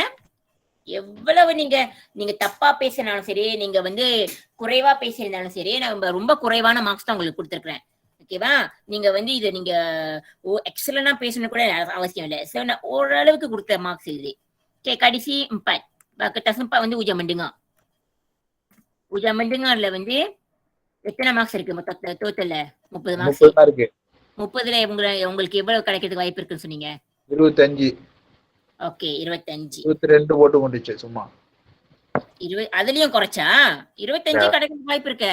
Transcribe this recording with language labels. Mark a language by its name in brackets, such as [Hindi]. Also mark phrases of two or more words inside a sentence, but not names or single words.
[Tamil] எவ்வளவு நீங்க தப்பா பேசினாலும் சரி, நீங்க வந்து குறைவா பேசியிருந்தாலும் சரி, நான் ரொம்ப குறைவான மார்க்ஸ் தான் உங்களுக்கு கொடுத்துருக்கேன். ஓகேவா? நீங்க வந்து இதை நீங்க எக்ஸலண்டா பேசணும் கூட அவசியம் இல்லை. சோ நான் ஓரளவுக்கு கொடுத்த மார்க்ஸ் இது. ஓகே, கடைசி 4. kertas 4 வந்து [Malay] ujian mendengar. Ujian mendengarல [Tamil] வந்து எத்தனை மார்க்ஸ் இருக்கு டோட்டல்ல? 30 மார்க்ஸ். 30 மார்க். 30ல உங்களுக்கு எவ்வளவு கிடைக்கிறதுக்கு வாய்ப்பு இருக்குன்னு சொன்னீங்க? 25. ஓகே, 25. 22 போட்டு கொண்டுச்சு சும்மா. அதுலயும் குறைச்சா 25 கிடைக்கிறதுக்கு வாய்ப்பு இருக்க?